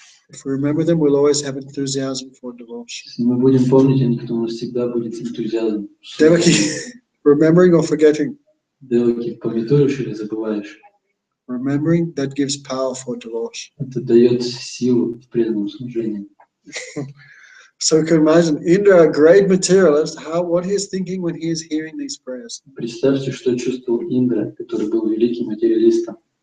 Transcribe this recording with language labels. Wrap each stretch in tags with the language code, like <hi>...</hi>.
<en>If we remember them, we'll always have enthusiasm for devotion.</en> <ru>Если мы будем помнить о них, то у нас всегда будет энтузиазм.</ru> <en>Devaki, remembering or forgetting?</en> <ru>Деваки, помнишь или забываешь?</ru> <en>Remembering, that gives power for devotion.</en> <ru>Это дает силу в преданном служении.</ru> <en>So you can imagine Indra, a great materialist, what he is thinking when he is hearing these prayers.</en> <ru>Представьте, что чувствовал Индра, который был великим материалистом.</ru>